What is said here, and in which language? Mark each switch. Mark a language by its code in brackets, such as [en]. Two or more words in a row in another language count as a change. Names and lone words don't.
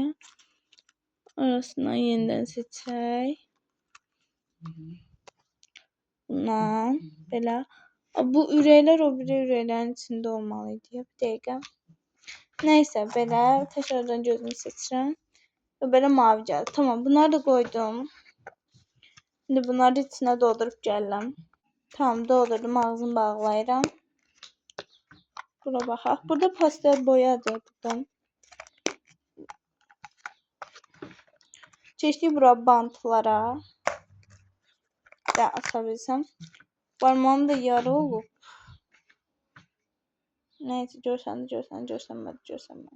[az] Arasından yenidən seçək. Bundan belə. Bu ürəklər o biri ürəklərin içində olmalıydı. Bir dəqiqə. Nəysə, belə. Təkrardan gözümü seçirəm. [tr] Ve böyle mavi geldi. Tamam, bunları da koydum. Şimdi bunları içine doldurup geldim. [az] Tamam, doldurdum, ağzını bağlayıram. Bura baxaq. [tr] Burada pastel boyadır buradan. Çeşitli bura bantlara da atabilsem. [az] Parmağım da yarı olub. Neyse, görsənmədi.